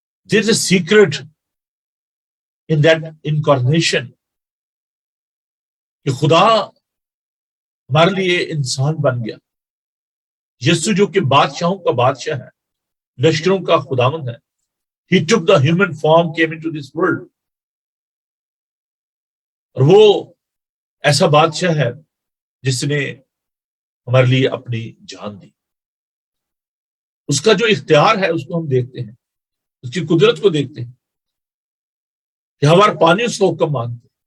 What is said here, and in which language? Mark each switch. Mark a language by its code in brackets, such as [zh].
[en] there is a secret in that incarnation [ur] کہ خدا ہمارے لیے انسان بن گیا. یسوع جو کہ بادشاہوں کا بادشاہ ہے, لشکروں کا خداوند ہے. [en] He took the human form, came into this world. [ur] اور وہ ایسا بادشاہ ہے جس نے ہمارے لیے اپنی جان دی. اس کا جو اختیار ہے اس کو ہم دیکھتے ہیں, اس کی قدرت کو دیکھتے ہیں کہ ہمارا پانی اس کا حکم مانتے.